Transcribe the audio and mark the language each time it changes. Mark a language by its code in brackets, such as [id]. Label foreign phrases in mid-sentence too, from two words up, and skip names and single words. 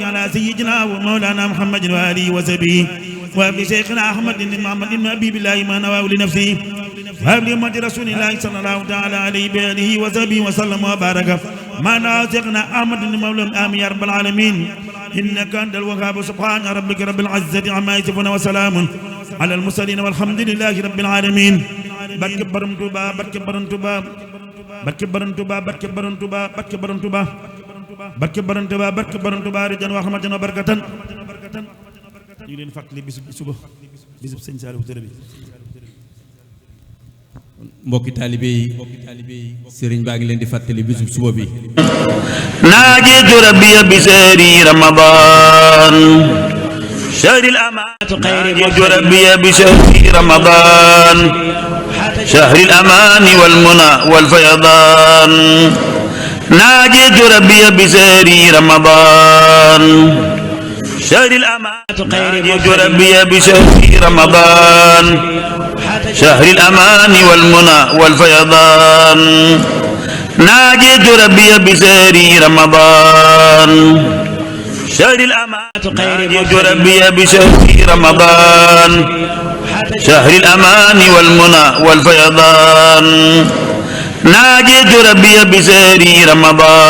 [ar] على سيدنا ومولانا محمد وآله وصحبه وابن شيخنا أحمد بن محمد بن أبي بالله ما نواه لنفسه وابن أمة رسول الله صلى الله تعالى عليه وآله وصحبه وسلم وبارك ما نواه شيخنا أحمد بن مولى آمين يا رب العالمين إنك أنت الوهاب سبحان ربك رب العزة عما يصفون وسلام على المرسلين والحمد لله رب العالمين [wo] barke borom Tuuba barke borom Tuuba barke borom Tuuba barke borom Tuuba barke borom Tuuba barke borom Tuuba barke borom Tuuba [ar] رجاء ورحمة وبركة [wo] ñu leen fàttali bisub suba bisub sëñ Saliou Touré bi mbokki taalibe yi sëriñ baa ngi leen di fàttali bisub suba bi [ar] ناجيت ربي بسهر رمضان شهر الأمان ناجيت ربي بسهر رمضان شهر الأمان والمنى والفيضان ناجيت ربي بسهر رمضان شهر الأمان ناجيت ربي بسهر رمضان شهر الأمان والمنى والفيضان ناجيت ربي بسهر رمضان شهر الأمان ناجيت ربي بسهر رمضان شهر الأمان والمنى والفيضان ناجيت ربي بسهر رمضان